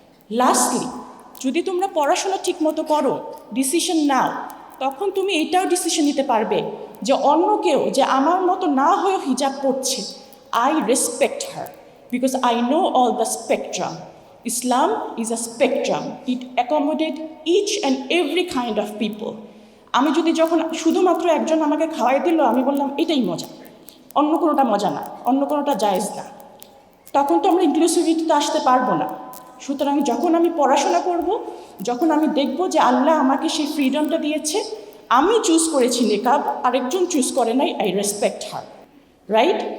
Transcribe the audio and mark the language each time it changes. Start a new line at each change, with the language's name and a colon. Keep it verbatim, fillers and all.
Bangla: Lastly, যদি তোমরা পড়াশোনা ঠিকমতো করো, ডিসিশন নাও, তখন তুমি এটাও ডিসিশন নিতে পারবে যে অন্য কেউ যে আমার মতো না হয়ে হিজাব পড়ছে,
English: I respect her because I know all the spectrum. Islam is a spectrum. It accommodates each and every kind of people.
Bangla: আমি যদি যখন শুধুমাত্র একজন আমাকে খাওয়াই দিল, আমি বললাম এটাই মজা, অন্য কোনোটা মজা না, অন্য কোনোটা জায়েজ না, তখন তো আমরা ইনক্লুসিভিটিতে আসতে পারবো না। সুতরাং যখন আমি পড়াশোনা করব, যখন আমি দেখব যে আল্লাহ আমাকে সেই ফ্রিডমটা দিয়েছে, আমি চুজ করেছি নিকাব, আরেকজন চুজ করে নাই,
English: I respect her, right?